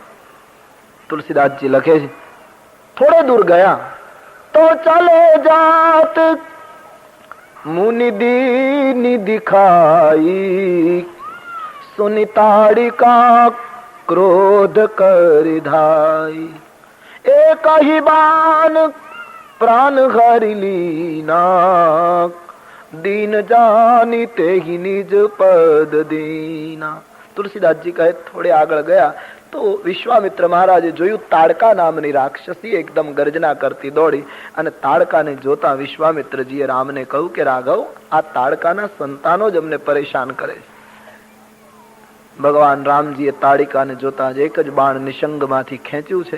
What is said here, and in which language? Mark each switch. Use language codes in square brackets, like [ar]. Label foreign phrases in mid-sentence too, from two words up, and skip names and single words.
[gu] તુલસીદાસજી લખે છે, થોડે દૂર ગયા તો [awa] चाले जात मुनि दीनी दिखाई, सुनिताडिका क्रोध करी धाई. એક ही बान प्राण हरि लीना, दीन जानी ते ही निज पद दीना. [gu] તુલસીદાસજી કહે થોડે આગળ ગયા તો વિશ્વામિત્ર મહારાજે જોયું તાડકા નામની રાક્ષસી એકદમ ગર્જના કરતી દોડી, અને તાડકાને જોતા વિશ્વામિત્રજીએ રામને કહ્યું કે રાઘવ, આ તાડકાના સંતાનો જ અમને પરેશાન કરે છે. ભગવાન રામજીએ તાડિકાને જોતા જ એક જ બાણ નિશંગમાંથી ખેંચ્યું છે.